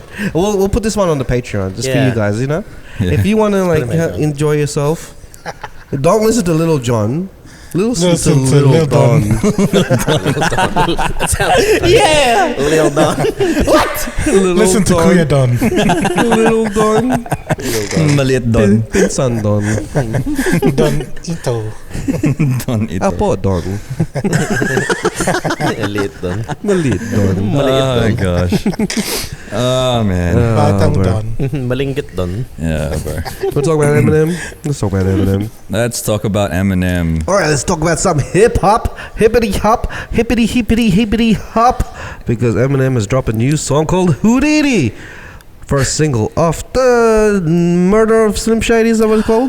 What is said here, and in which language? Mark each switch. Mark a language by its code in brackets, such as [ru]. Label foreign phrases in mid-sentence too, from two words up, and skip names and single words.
[en] We'll put this one on the Patreon just for Yeah. you guys. You know, Yeah. if you want to like Put it in. enjoy yourself, don't listen to Little John. Listen Listen to to Little Lil Don. Yeah. Lil Don. Listen to Kuya Don. Little Don. [tl] Maliit Don. Pinsan Don. Don Ito. Don ito. Apo Don. [en] Elite Don. [tl] Maliit Don. [en] Oh my gosh. Oh man. [tl] Batang [en] bro. Don. [tl] Malingkit Don. [en] Yeah, bro. We'll talk about Eminem. Let's talk about Eminem. Let's talk about Eminem. All right, let's talk about some hip hop, hippity hop, hippity hippity hippity hop, because Eminem is dropping a new song called Houdini. First single off the murder of Slim Shady, is that what it's called?